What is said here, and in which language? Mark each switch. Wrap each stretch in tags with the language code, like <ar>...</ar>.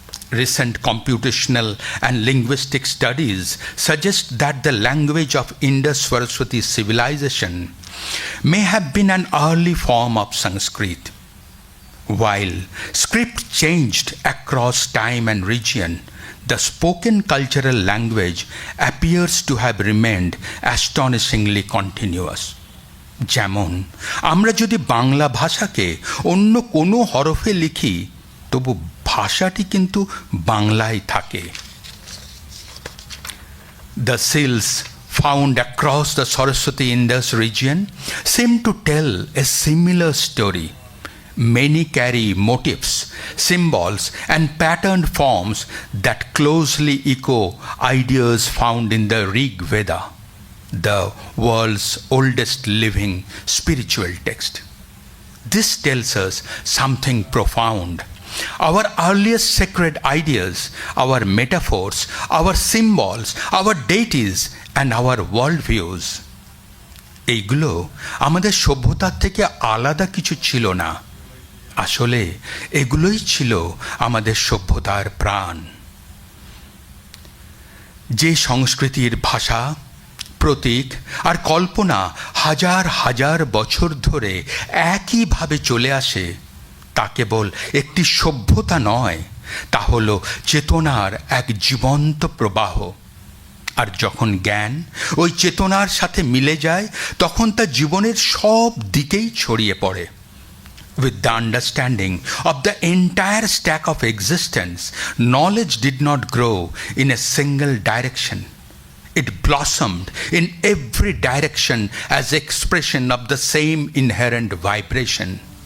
<en>Recent computational and linguistic studies suggest that the language of Indus-Saraswati civilization may have been an early form of Sanskrit. While script changed across time and region, the spoken cultural language appears to have remained astonishingly continuous.</en> <bn>যেমন আমরা যদি বাংলা ভাষাকে অন্য কোনো হরফে লিখি তবু ভাষাটি কিন্তু বাংলায় থাকে।</bn> <en>The seals found across the Saraswati-Indus region seem to tell a similar story. Many carry motifs, symbols, and patterned forms that closely echo ideas found in the Rig Veda, the world's oldest living spiritual text. This tells us something profound. Our earliest sacred ideas, our metaphors, our symbols, our deities, and our worldviews,</en> <bn>এইগুলো আমাদের সভ্যতার থেকে আলাদা কিছু ছিল না। আসলে এগুলোই ছিল আমাদের সভ্যতার প্রাণ। যে সংস্কৃতির ভাষা, প্রতীক আর কল্পনা হাজার হাজার বছর ধরে একইভাবে চলে আসে তা কেবল একটি সভ্যতা নয়, তা হলো চেতনার এক জীবন্ত প্রবাহ। আর যখন জ্ঞান ওই চেতনার সাথে মিলে যায় তখন তা জীবনের সব দিকেই ছড়িয়ে পড়ে।</bn> <en>With the understanding of the entire stack of existence, knowledge did not grow in a single direction. It blossomed in every direction as expression of the same inherent vibration.</en>